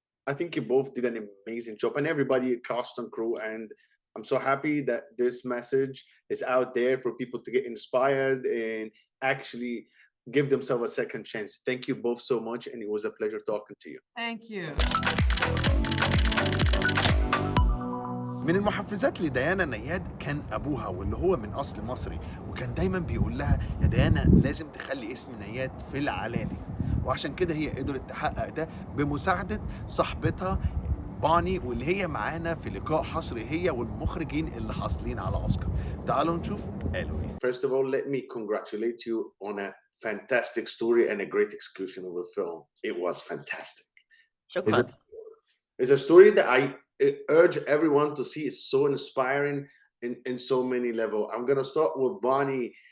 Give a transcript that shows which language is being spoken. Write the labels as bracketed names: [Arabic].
[English] I think you both did an amazing job, and everybody, cast and crew. And I'm so happy that this message is out there for people to get inspired and actually give themselves a second chance. Thank you both so much, and it was a pleasure talking to you. Thank you. [Arabic] من المحفزات لديانا نياد كان أبوها، واللي هو من أصل مصري، وكان دايما بيقول لها يا ديانا لازم تخلي اسم نياد في العلالي، وعشان كده هي قدرت تحقق ده بمساعدة صاحبتها باني، واللي هي معانا في لقاء حصري هي والمخرجين اللي حاصلين على أوسكار. تعالوا نشوف قالوا إيه. [English] First of all, let me congratulate you on a fantastic story and a great execution of the film. It was fantastic. It's a story that I urge everyone to see. It's so inspiring in so many levels. I'm gonna start with Bonnie.